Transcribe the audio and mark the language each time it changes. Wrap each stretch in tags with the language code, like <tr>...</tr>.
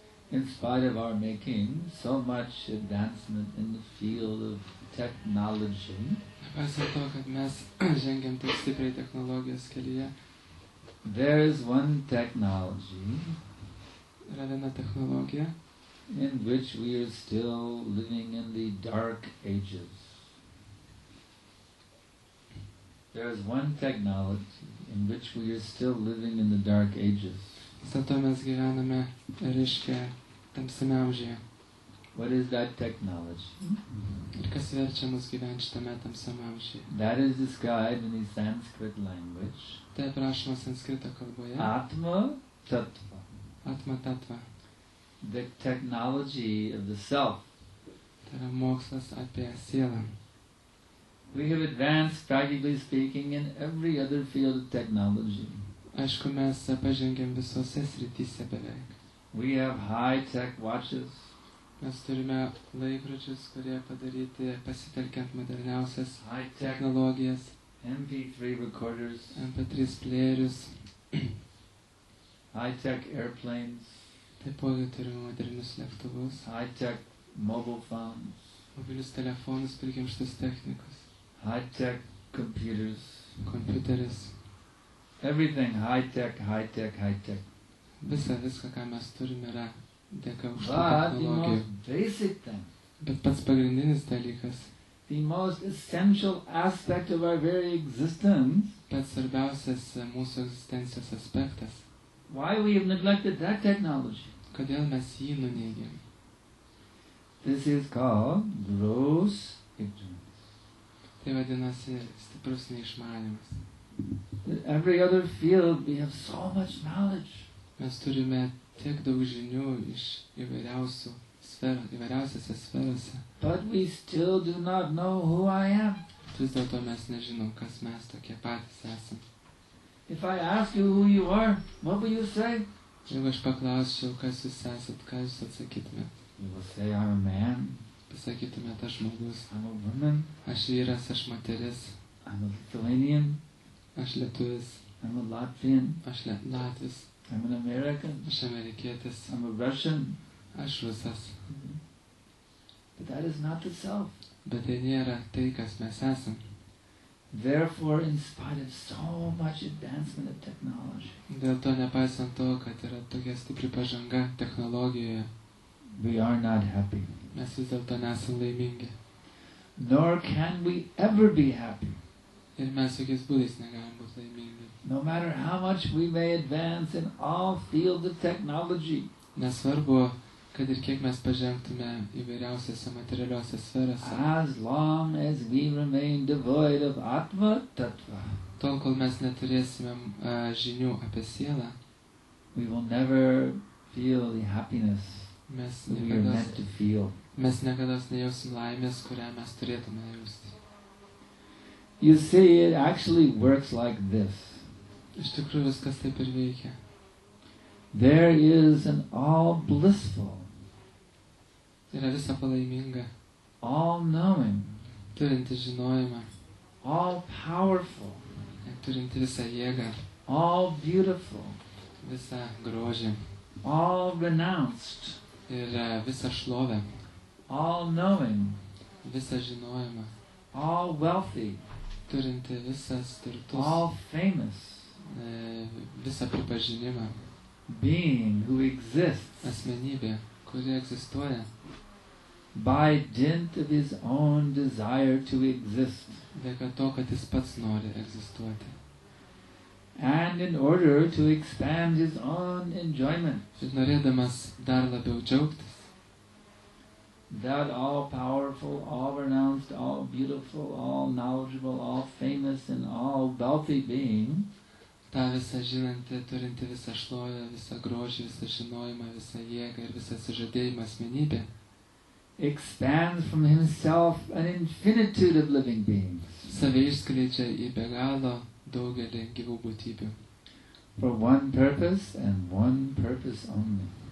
<en>in spite of our making so much advancement in the field of technology,</en> <lt>nepaisant to, kad mes žengiam taip stipriai technologijos kelyje,</lt> <en>there is one technology</en> <lt>yra viena technologija,</lt> <en>in which we are still living in the dark ages. There is one technology in which we are still living in the dark ages.</en> <lt>vis dėlto mes gyvename, reiškia, tamsiame amžiuje.</lt> <en>What is that technology?</en> <lt>Ir kas verčia mus gyventi šitame tamsiame amžiuje?</lt> <en>That is described in the Sanskrit language.</en> <lt>Tai aprašoma sanskrito kalboje.</lt> <sa>Atma Tattva. Atma Tattva.</sa> <en>The technology of the self.</en> <lt>Tai yra mokslas apie sielą.</lt> <en>We have advanced, practically speaking, in every other field of technology.</en> <lt>Aišku, mes pažengėm visose srityse beveik.</lt> <en>We have high-tech watches.</en> <lt>Mes turime laikrodžius, kurie padaryti pasitelkiant moderniausias</lt> <en>High-tech</en> <lt>technologijas,</lt> <en>MP3 recorders,</en> <lt>MP3 plėrius,</lt> <en>high-tech airplanes,</en> <lt>taipogi turime modernius lėktuvus,</lt> <en>high-tech mobile phones,</en> <lt>mobilius telefonus, prikimštus technikus,</lt> <en>high-tech computers,</en> <lt>kompiuteris,</lt> <en>everything high-tech, high-tech, high-tech.</en> <lt>viską, ką mes turime, yra dėka už tų</lt> <en>But the</en> <lt>technologijų.</lt> <en>most basic thing,</en> <lt>Bet pats pagrindinis dalykas,</lt> <en>the most essential aspect of our very existence,</en> <lt>pats svarbiausias mūsų egzistencijos aspektas,</lt> <en>why we have neglected that technology.</en> <lt>kodėl mes jį nuneigėm.</lt> <en>This is called gross ignorance.</en> <lt>Tai vadinasi stiprus neišmanimas.</lt> <en>In every other field we have so much knowledge.</en> <lt>Mes turime tiek daug žinių iš įvairiausių sferų, įvairiausiose sferose.</lt> <en>But we still do not know who I am.</en> <lt>Vis dėlto mes nežinom, kas mes tokie patys esam.</lt> <en>If I ask you who you are, what will you say?</en> <lt>Jeigu aš paklausčiau, kas jūs esat, ką jūs atsakytumėt?</lt> <en>You will say, I'm a man,</en> <lt>Pasakytumėt, aš žmogus,</lt> <en>I'm a woman,</en> <lt>aš vyras, aš moteris,</lt> <en>I'm a Lithuanian,</en> <lt>aš lietuvis,</lt> <en>I'm a Latvian,</en> <lt>aš latvis,</lt> <en>I'm an American,</en> <lt>aš amerikietis,</lt> <en>I'm a Russian.</en> <lt>aš rusas.</lt> <en>But that is not the self.</en> <lt>Bet tai nėra tai, kas mes esam.</lt> <en>Therefore, in spite of so much advancement of technology,</en> <lt>Dėl to, nepaisant to, kad yra tokia stipri pažanga technologijoje,</lt> <en>we are not happy.</en> <lt>mes vis dėlto nesam laimingi.</lt> <en>Nor can we ever be happy.</en> <lt>Ir mes jokiais būdais negalim būti laimingi.</lt> <en>No matter how much we may advance in all fields of technology,</en> <lt>Nesvarbu, kad ir kiek mes pažengtume įvairiausiose materialiuose sferose,</lt> <en>as long as we remain devoid of Atma Tattva,</en> <lt>tol kol mes neturėsime žinių apie sielą,</lt> <en>we will never feel the happiness</en> <lt>Mes</lt> <en>that we are meant to feel.</en> <lt>niekada nejausim laimės, kurią mes turėtume jausti.</lt> <en>You see, it actually works like this.</en> <lt>Iš tikrųjų viskas taip ir veikia.</lt> <en>There is an all blissful,</en> <lt>Yra visa palaiminga,</lt> <en>all knowing,</en> <lt>turinti žinojimą,</lt> <en>all powerful,</en> <lt>turinti visą jėgą,</lt> <en>all beautiful,</en> <lt>visą grožį</lt> <en>all renounced,</en> <lt>ir visą šlovę,</lt> <en>all knowing,</en> <lt>visą žinojimą,</lt> <en>all wealthy,</en> <lt>turinti visas turtus,</lt> <en>all famous,</en> <lt>visą pripažinimą,</lt> <en>being who exists</en> <lt>asmenybė, kuri egzistuoja</lt> <en>by dint of his own desire to exist,</en> <lt>dėka to, kad jis pats nori egzistuoti.</lt> <en>and in order to expand his own enjoyment.</en> <lt>Ir norėdamas dar labiau džiaugtis,</lt> <en>That all powerful, all renounced, all beautiful, all knowledgeable, all famous, and all wealthy being</en> <lt>tą visą žinantį, turinti visą šlovę, visą grožį, visą žinojimą, visą jėgą ir visą atsižadėjimą asmenybę,</lt> <en>expands from himself an infinitude of living beings</en> <lt>save išskleidžia į be galo daugelį gyvų būtybių.</lt> <en>for one purpose and one purpose only.</en>